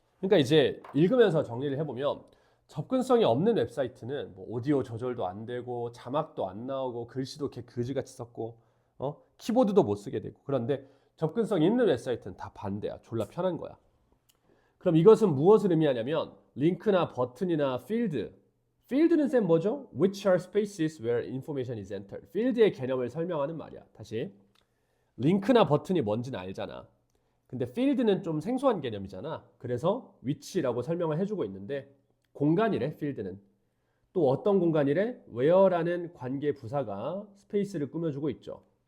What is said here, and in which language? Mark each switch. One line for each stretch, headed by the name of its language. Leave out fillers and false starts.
Korean: 그러니까 이제 읽으면서 정리를 해보면 접근성이 없는 웹사이트는 뭐 오디오 조절도 안 되고 자막도 안 나오고 글씨도 개 그지같이 썼고 키보드도 못 쓰게 되고. 그런데 접근성 있는 웹사이트는 다 반대야. 졸라 편한 거야. 그럼 이것은 무엇을 의미하냐면 링크나 버튼이나 필드. 필드는 쌤 뭐죠?
English: Which are spaces where information is entered.
Korean: 필드의 개념을 설명하는 말이야. 다시. 링크나 버튼이 뭔지는 알잖아. 근데 필드는 좀 생소한 개념이잖아. 그래서 위치라고 설명을 해주고 있는데 공간이래, 필드는. 또 어떤 공간이래? where라는 관계 부사가 스페이스를 꾸며주고 있죠.